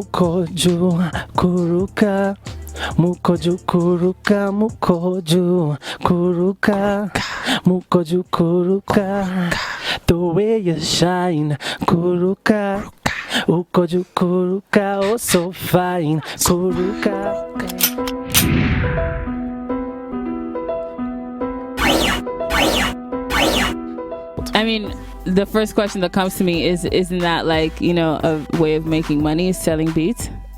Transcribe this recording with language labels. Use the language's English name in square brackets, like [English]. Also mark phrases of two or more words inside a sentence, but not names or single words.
[English] mukoju kuruka. Mukoju kuruka, mukoju kuruka, mukoju kuruka. The way you shine, kuruka. Ukoju kuruka, oh so fine, kuruka. I mean, the first question that comes to me is, isn't that like, you know, a way of making money, selling beats?